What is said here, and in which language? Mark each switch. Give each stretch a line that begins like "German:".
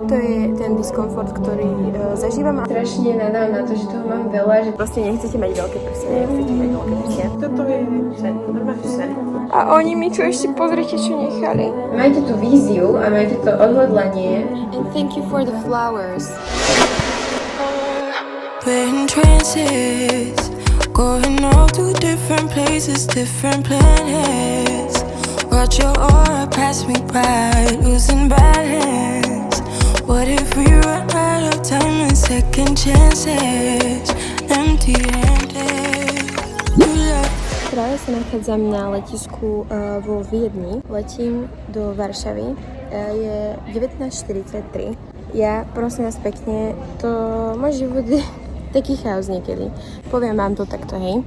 Slovak: To je ten diskomfort, ktorý zažívam a strašne nadám na to, že toho mám veľa, že proste nechcete mať veľké prsia, nechcete mať veľké prsia. Toto je sen, normálne sen. A oni mi tu ešte pozrite, čo nechali. Majte tú víziu a majte to odhodlanie.
English: And thank you for the flowers. We're in trances, going off to different places, different planets. Watch your aura pass me by, losing balance. What if we run out of time and second chances? Empty-handed.
Slovak: Práve sa nachádzam na letisku vo Viedni. Letím do Varšavy. Je 19:43. Ja, prosím vás pekne, to môj život je taký chaos niekedy. Poviem vám to takto, hej.